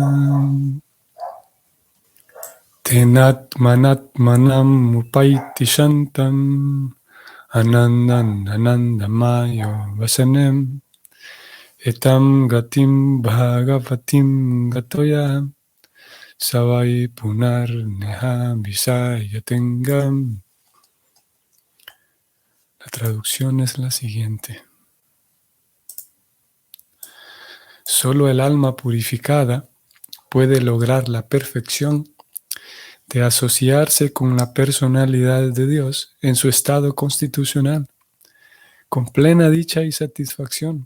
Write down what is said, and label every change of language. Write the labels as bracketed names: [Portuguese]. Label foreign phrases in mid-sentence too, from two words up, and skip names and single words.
[Sanskrit] तेनात्मनात्मानम् उपैति शान्तम् आनन्दमयो वसनेम् एताम् गतिम् भागवतीम् गतोय सवै पुनर् नेह विषयातेङ्गम्. [Spanish] La traducción es la siguiente. Solo el alma purificada puede lograr la perfección de asociarse con la personalidad de Dios en su estado constitucional, con plena dicha y satisfacción.